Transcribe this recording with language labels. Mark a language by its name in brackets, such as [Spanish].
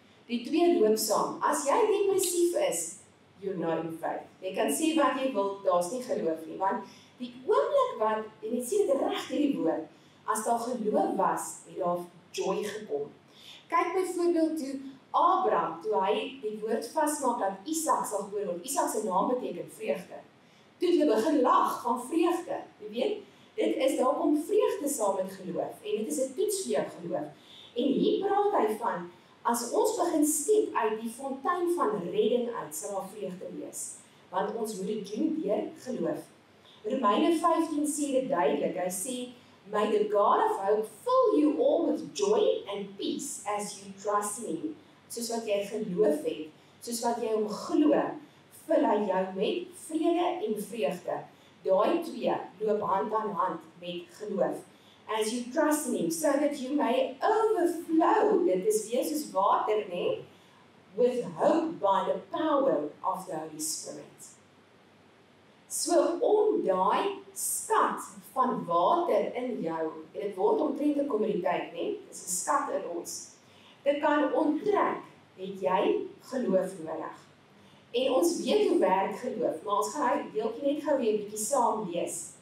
[Afrikaans] Die twee loop saam. As jy depressief is, [English] you're not in faith. [Afrikaans] Jy kan sê wat jy wil, daar's nie geloof nie, want die oomblik wat, en jy sê dit reg hierdie woord, as daar geloof was, het daar joy gekom. Kyk byvoorbeeld toe Abraham, toe hy die woord vasmaak dat Isak sal gebore word. Isak se naam beteken vreugde. Toe het hulle begin lag van vreugde. Jy weet, dit is daar kom vreugde saam met geloof, en dit is 'n toets vir jou geloof. En hier praat hy van, as ons begin skep uit die fontein van redding uit, sal daar vreugde wees. Want ons moet dit doen deur geloof. Romeine 15 sê dit duidelik. Hy sê, [English] may the God of hope fill you all with joy and peace as you trust in him. [Afrikaans] Soos wat jy geloof het, soos wat jy hom glo, vul hy jou met vrede en vreugde. Daai twee loop hand aan hand met geloof. [English] As you trust in him, so that you may overflow, [Afrikaans] dit is weer soos water, nee, [English] with hope by the power of the Holy Spirit. [Afrikaans] So om daai skat van water in jou, en dit word omtrent 'n kommoditeit, nee, dit is 'n skat in ons, dit kan onttrek, het jy geloof nodig. En ons weet hoe werk geloof, maar ons gaan hy deeltjie net gou weer 'n bietjie saam lees.